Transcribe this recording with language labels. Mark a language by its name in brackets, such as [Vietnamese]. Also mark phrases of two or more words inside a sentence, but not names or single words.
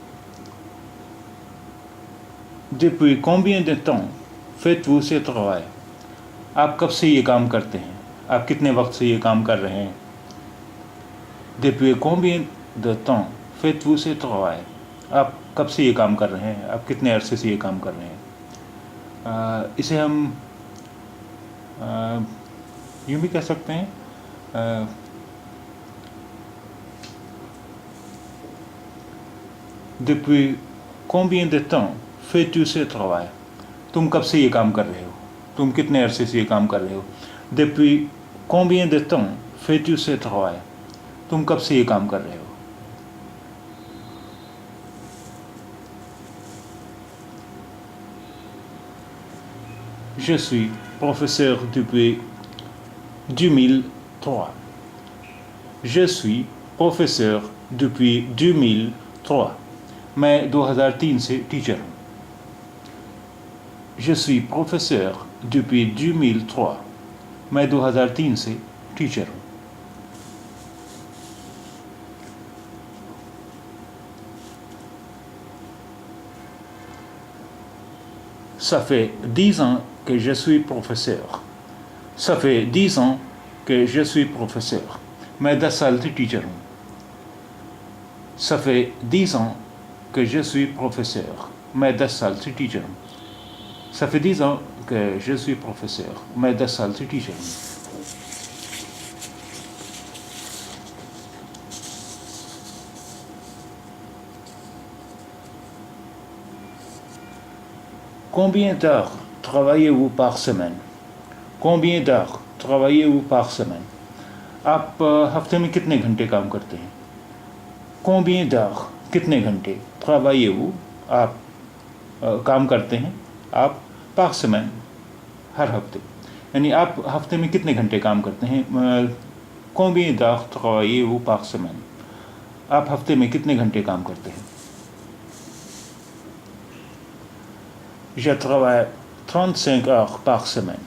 [French] Depuis combien de temps faites-vous ce travail؟ [Urdu] آپ کب سے یہ کام کرتے ہیں؟ آپ کتنے وقت سے یہ کام کر رہے ہیں؟ [French] Depuis combien de temps faites-vous ce travail؟ [Urdu] آپ کب سے یہ کام کر رہے ہیں؟ آپ کتنے عرصے سے یہ کام کر رہے ہیں؟ اسے ہم یوں بھی کہہ سکتے ہیں، [French] Depuis combien de temps fais-tu ce travail؟ [Urdu] تم کب سے یہ کام کر رہے ہو؟ تم کتنے عرصے سے یہ کام کر رہے ہو؟ [French] Depuis combien de temps fais-tu ce travail؟ [Urdu] تم کب سے یہ کام کر رہے ہو؟ [French] Je suis professeur depuis 2003۔ Je suis professeur depuis 2003۔ [Urdu] میں 2003 سے ٹیچر ہوں۔ [French] Je suis professeur depuis 2003۔ [Urdu] میں 2003 سے ٹیچر ہوں۔ [French] Ça fait 10 ans que je suis professeur۔ Ça fait 10 ans que je suis professeur۔ [Urdu] میں 10 سال سے ٹیچر ہوں۔ [French] Ça fait 10 ans que je suis professeur۔ [Urdu] میں 10 سال سے ٹیچر ہوں۔ [French] Ça fait 10 ans que je suis professeur۔ [Urdu] میں 10 سال سے ٹیچر ہوں۔ [French] Combien d'heures travaillez-vous par semaine؟ Combien d'heures travaillez-vous par semaine؟ [Urdu] آپ ہفتے میں کتنے گھنٹے کام کرتے ہیں؟ [French] Combien d'heures [Urdu] کتنے گھنٹے، [French] travaillez-vous [Urdu] آپ کام کرتے ہیں، آپ [French] par semaine [Urdu] ہر ہفتے، یعنی آپ ہفتے میں کتنے گھنٹے کام کرتے ہیں؟ [French] Combien d'heures travaillez-vous par semaine؟ [Urdu] آپ ہفتے میں کتنے گھنٹے کام کرتے ہیں؟ [French] Je travaille 35 heures par semaine۔